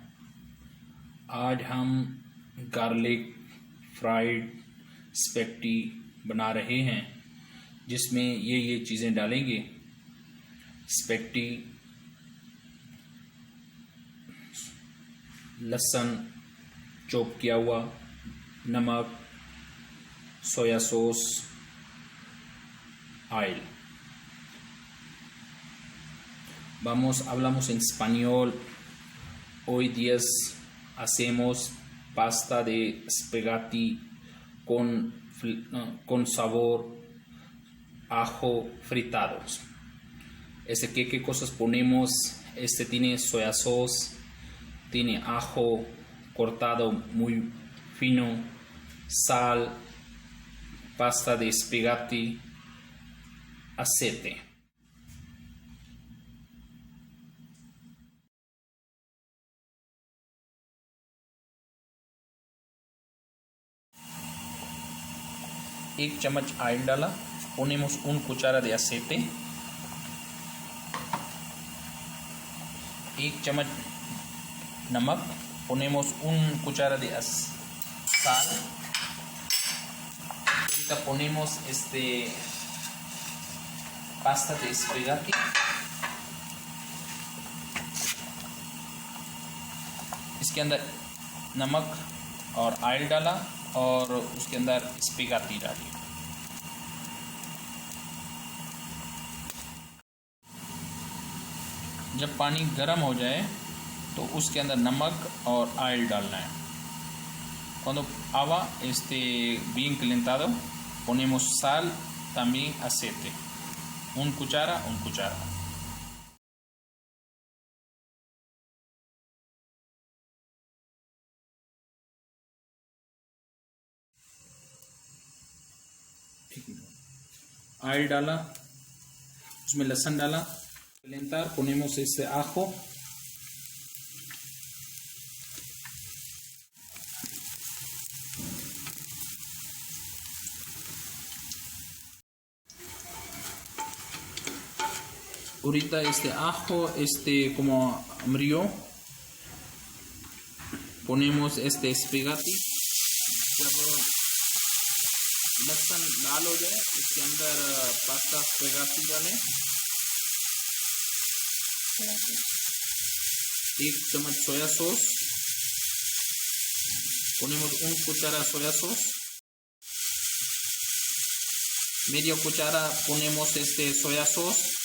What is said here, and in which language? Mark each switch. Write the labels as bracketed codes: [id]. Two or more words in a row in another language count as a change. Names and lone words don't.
[hi] आज हम [en] garlic fried spaghetti [hi] बना रहे हैं, जिसमें ये चीज़ें डालेंगे। स्पैगेटी, लहसुन चॉप किया हुआ, नमक, [en] soy sauce, [hi] ऑयल। [es] Hablamos en español. Hoy días hacemos pasta de espagueti con sabor ajo fritados. ¿Qué cosas ponemos? Tiene [en] soya sauce, [es] tiene ajo cortado muy fino, sal, pasta de espagueti, aceite. [hi] एक चम्मच ऑयल डाला, [es] ponemos un cuchara de aceite, [hi] एक चम्मच नमक, [es] ponemos un cuchara de sal, ahorita ponemos pasta de espagueti, [hi] इसके अंदर नमक और ऑयल डाला और उसके अंदर स्पैगेटी डाली। जब पानी गर्म हो जाए तो उसके अंदर नमक और ऑयल डालना है। [es] Cuando agua esté bien calentado, ponemos sal, también aceite, un cuchara. [hi] ऑयल डाला, उसमें लहसुन डाला, [es] calentar, ponemos ajo, ahorita ajo como amarillo, ponemos espagueti, [hi] लहसुन लाल हो जाए इसके अंदर पास्ता स्पैगेटी डालें, एक चम्मच [en] soy sauce, [es] ponemos un cuchara [en] soya sauce, [es] media cuchara ponemos [en] soya sauce,